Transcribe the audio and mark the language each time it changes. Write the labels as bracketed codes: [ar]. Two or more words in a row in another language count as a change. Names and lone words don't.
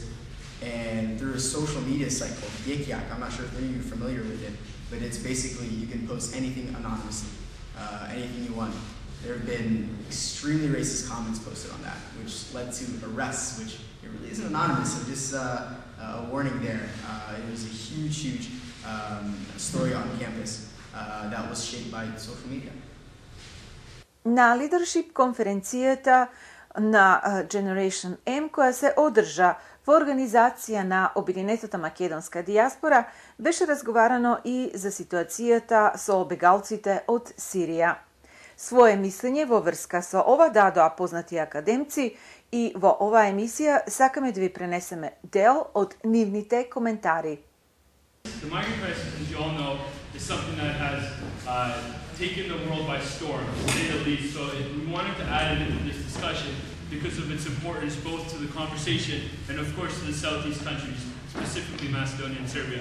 [en] And through a social media site called Yik-Yak, I'm not sure if any of you are familiar with it, but it's basically you can post anything anonymously, anything you want. There have been extremely racist comments posted on that, which led to arrests, which it really isn't anonymous, so just a warning there. It was a huge story on campus that was shaped by social media. [mk] На Leadership конференцијата на Generation M, која се одржа во организација на Обединетата македонска дијаспора, беше разговарано и за ситуацијата со бегалците од Сирија. Свое мислење во врска со ова дадоа познати академци и во ова емисија сакаме да ви пренесеме дел од нивните коментари. [en] The migrant crisis, as you all know, is something that has taken the world by storm, to say the least. So we wanted to add it into this discussion because of its importance both to the conversation and, of course, to the Southeast countries, specifically Macedonia and Serbia.